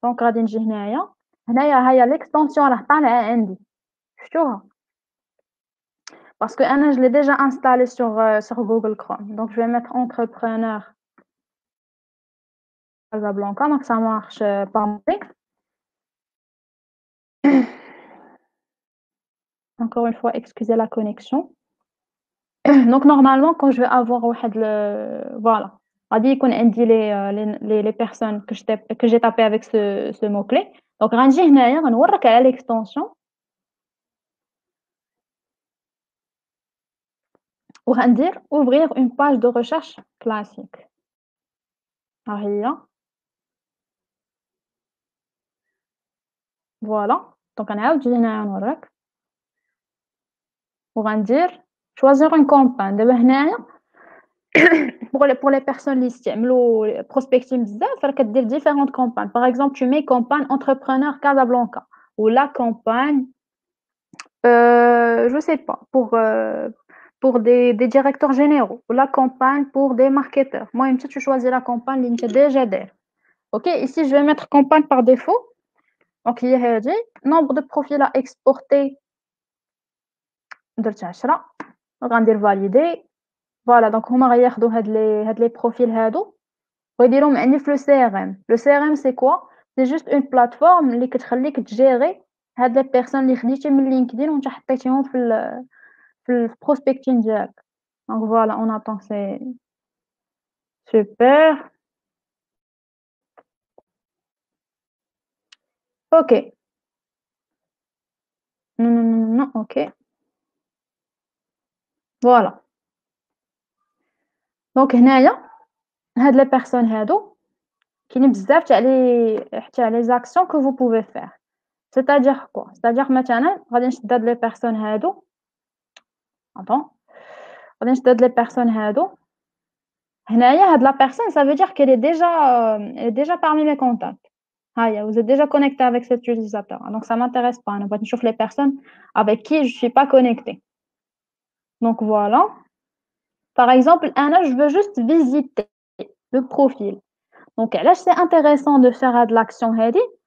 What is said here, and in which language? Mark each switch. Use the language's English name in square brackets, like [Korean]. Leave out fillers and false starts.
[Arabic] Donc, غادي نجي هنايا. هنايا هي l'extension راه طالعة عندي. شفتوها؟ [French] Parce que je l'ai déjà installé sur Google Chrome. Donc, je vais mettre entrepreneur Casablanca. Donc, ça marche par mail. Encore une fois, excusez la connexion. Donc, normalement, quand je vais avoir voilà, [Arabic] غادي يكون عندي [French] les personnes que j'ai tapé avec ce mot-clé. Donc, [Arabic] غنجي هنايا غنوريك على [French] l'extension [Arabic] وغندير [French] ouvrir une page de recherche classique. [Arabic] ها هي. [French] Voilà. [Arabic] Donc, غنعاود نجي هنايا نوريك. وغندير [French] choisir une campagne. [Arabic] دابا هنايا [French] pour les personnes [Arabic] اللي يستعملوا prospecting بزاف راه كدير [French] différentes campagnes. Par exemple, tu mets campagne entrepreneur Casablanca ou la campagne je sais pas pour des directeurs généraux ou la campagne pour des marketeurs. Moi, une tu choisis la campagne [Arabic] اللي انت [French] déjà [Arabic] داير. [French] OK, ici je vais mettre campagne par défaut. Donc [Arabic] هي هادي [French] nombre de profils à exporter [Arabic] درت 10 غندير [French] valider. Voilà, donc [Arabic] هما غياخدوا هاد [French] les profils [Arabic] هادو ويديروهم عندي في [French] le CRM. Le CRM c'est quoi? C'est juste une plateforme [Arabic] اللي كتخليك تجيري هاد les personnes اللي خديتي من LinkedIn وانت حطيتيهم في prospecting ديالك. [French] Donc voilà, on attend, c'est super. OK. Non, OK. Voilà. Donc [Arabic] هنايا هاد [French] les personnes [Arabic] هادو كاينين بزاف تاع [French] les actions que vous pouvez faire. C'est-à-dire quoi? [Arabic] C'est-à-dire مثلا غادي نشد هاد les personnes هادو. [French] Attends. [Arabic] غادي نشد هاد les personnes هادو. هنايا هاد [French] la personne, ça veut dire qu'elle est déjà parmi mes contacts. Vous êtes déjà connecté avec cet utilisateur. Donc ça m'intéresse pas. On va chercher les personnes avec qui je suis pas connectée. Donc voilà. Par exemple, je veux juste visiter le profil. Donc là, c'est intéressant de faire de l'action heady.